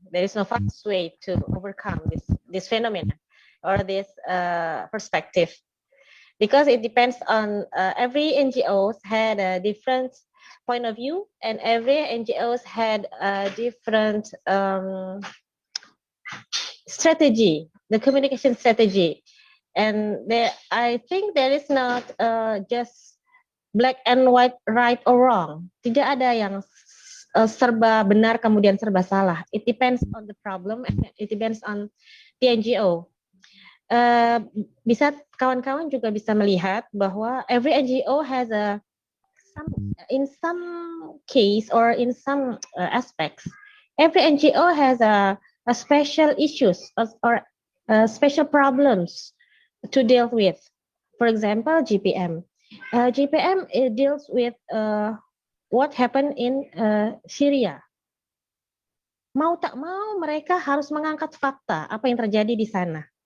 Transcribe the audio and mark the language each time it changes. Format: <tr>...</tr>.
<en>There is no fast way to overcome this phenomenon or this perspective, because it depends on every NGOs had a different point of view, and every NGOs had a different strategy, the communication strategy, and I think there is not just black and white, right or wrong.</en> <id>Tidak ada yang serba benar kemudian serba salah.</id> <en>It depends on the problem and it depends on the NGO.</en> <id>Bisa kawan-kawan juga bisa melihat bahwa</id> <en>every NGO has in some case or in some aspects, every NGO has a special issues or special problems to deal with. For example, GPM. GPM deals with what happened in Syria.</en> <id>Mau tak mau mereka harus mengangkat fakta apa yang terjadi di sana.</id>